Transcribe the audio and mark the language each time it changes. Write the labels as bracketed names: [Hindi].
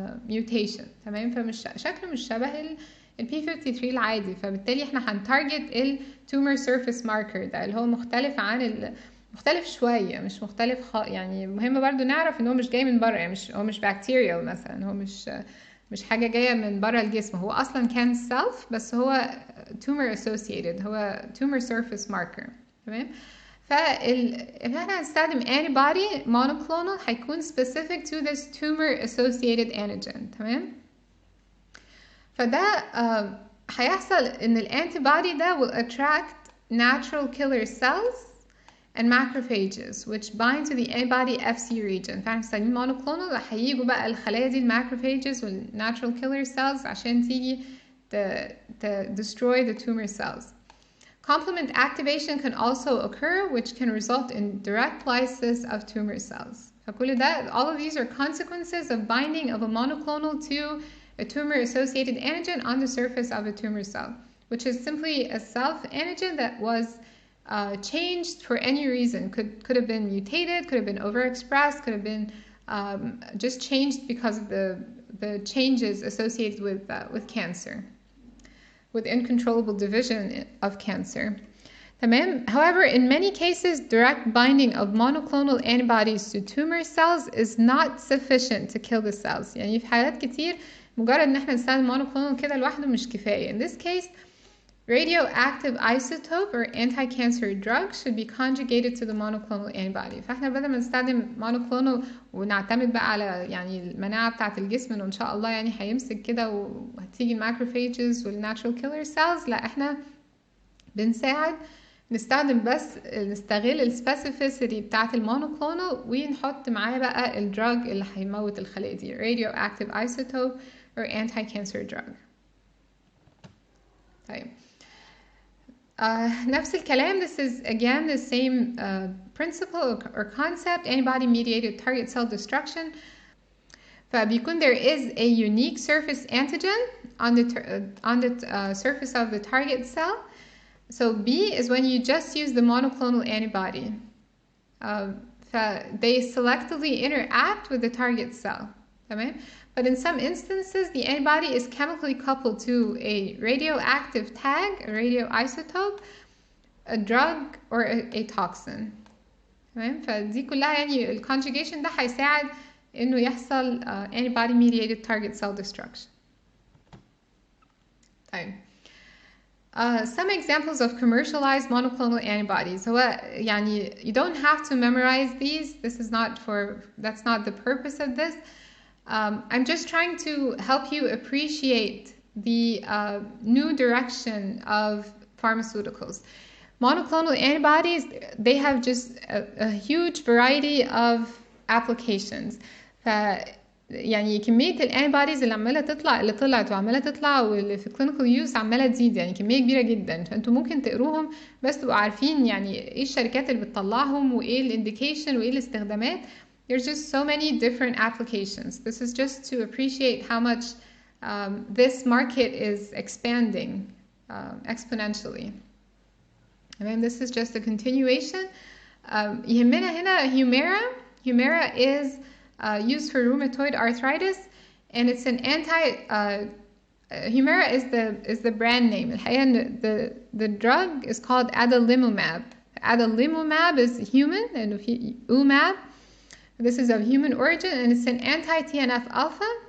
[Arabic] mutation تمام، فمش شكله مش شبه ال P53 العادي، فبالتالي احنا هنتارجت ال tumor surface marker ده اللي هو مختلف عن مختلف شوية، مش مختلف يعني مهم برضو نعرف ان هو مش جاي من بره، يعني هو مش بكتيريال مثلا، هو مش حاجة جاية من بره الجسم، هو اصلا كان self بس هو tumor associated، هو tumor surface marker تمام. فاحنا هنستخدم antibody monoclonal هيكون [English] specific to this tumor associated antigen [Arabic] تمام. فده هيحصل ان الانتيبودي ده [English] will attract natural killer cells and macrophages which bind to the antibody FC region. [Arabic] فاحنا مستخدمين monoclonal هيجوا بقى الخلايا دي الماكروفاجز والناتشرال كيلر سيلز عشان تيجي [English] destroy the tumor cells. Complement activation can also occur, which can result in direct lysis of tumor cells. [Arabic] فكل ده, [English] all of these are consequences of binding of a monoclonal to a tumor-associated antigen on the surface of a tumor cell, which is simply a self-antigen that was changed for any reason. Could have been mutated, could have been overexpressed, could have been just changed because of the changes associated with cancer, with uncontrollable division of cancer. However, in many cases, direct binding of monoclonal antibodies to tumor cells is not sufficient to kill the cells. [Arabic] يعني في حالات كتير مجرد ان احنا نستخدم monoclonal كده لوحده مش كفاية. [English] In this case, radioactive isotope or anti-cancer drug should be conjugated to the monoclonal antibody. [Arabic] فاحنا بدل ما نستخدم monoclonal ونعتمد بقى على يعني المناعة بتاعة الجسم انه ان شاء الله يعني هيمسك كده وهتيجي الماكروفاجز والناتشورال كيلر سيلز، لا احنا بنساعد نستخدم بس نستغل السبيسيفيسيتي بتاعة المونوكلونال ونحط معاه بقى الدراج اللي هيموت الخلايا دي [English] radioactive isotope or anti-cancer drug. [Arabic] طيب نفس الكلام, [English] this is again the same principle or concept, antibody mediated target cell destruction. فبيكون there is a unique surface antigen on the surface of the target cell. So B is when you just use the monoclonal antibody. They selectively interact with the target cell. [Arabic] تمام? [English] But in some instances, the antibody is chemically coupled to a radioactive tag, a radioisotope, a drug, or a toxin. [Arabic] تمام؟ فدي كلها يعني ال conjugation ده هيساعد إنه يحصل antibody mediated target cell destruction. طيب. [English] Some examples of commercialized monoclonal antibodies. So يعني you don't have to memorize these. That's not the purpose of this. I'm just trying to help you appreciate the new direction of pharmaceuticals. Monoclonal antibodies, they have just a huge variety of applications. [Arabic] يعني كمية الانتيبوديز اللي عمالة تطلع اللي طلعت وعمالة تطلع واللي في clinical use عمالة تزيد، يعني كمية كبيرة جدا، فانتوا ممكن تقروهم بس تبقوا عارفين يعني ايه الشركات اللي بتطلعهم وايه الانديكيشن وايه الاستخدامات. [English] There's just so many different applications. This is just to appreciate how much this market is expanding exponentially. And this is just a continuation. [Arabic] يهمنا هنا Humira. [English] Humira is used for rheumatoid arthritis, and it's an Humira is the brand name. الحقيقة the drug is called adalimumab. Adalimumab is human, and UMAB. This is of human origin, and it's an anti-TNF alpha.